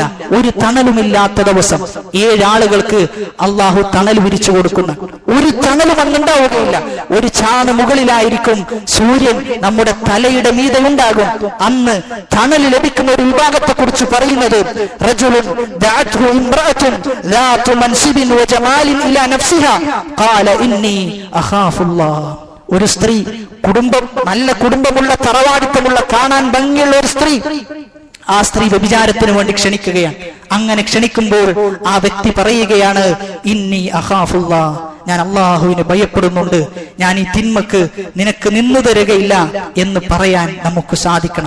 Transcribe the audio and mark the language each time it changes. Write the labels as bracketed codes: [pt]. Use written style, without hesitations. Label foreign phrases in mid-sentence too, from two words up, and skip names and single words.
[ml] ഒരു തണലുമില്ലാത്ത ദിവസം 7 ആളുകൾക്ക് അള്ളാഹു തണൽ വിരിച്ചു കൊടുക്കുന്ന, ഒരു തണലും അന്നുണ്ടാവുകയില്ല. ഒരു ചാണ് മുകളിലായിരിക്കും സൂര്യൻ നമ്മുടെ തലയുടെ മീതെ ഉണ്ടാകും. അന്ന് തണൽ ലഭിക്കുന്ന ഒരു വിഭാഗത്തെ കുറിച്ച് പറയുന്നത്, [ar] رجل دعته امرأة ذات منصب وجمال الى نفسها قال اني اخاف الله. [ml] ഒരു സ്ത്രീ, കുടുംബം, നല്ല കുടുംബമുള്ള, തറവാടിത്തമുള്ള, കാണാൻ ഭംഗിയുള്ള ഒരു സ്ത്രീ, ആ സ്ത്രീ വ്യഭിചാരത്തിന് വേണ്ടി ക്ഷണിക്കുകയാണ്. അങ്ങനെ ക്ഷണിക്കുമ്പോൾ ആ വ്യക്തി പറയുകയാണ്, [ar] إني أخاف الله, [ml] ഞാൻ അള്ളാഹുവിനെ ഭയപ്പെടുന്നുണ്ട്, ഞാൻ ഈ തിന്മക്ക് നിനക്ക് നിന്നു തരുകയില്ല എന്ന് പറയാൻ നമുക്ക് സാധിക്കണം.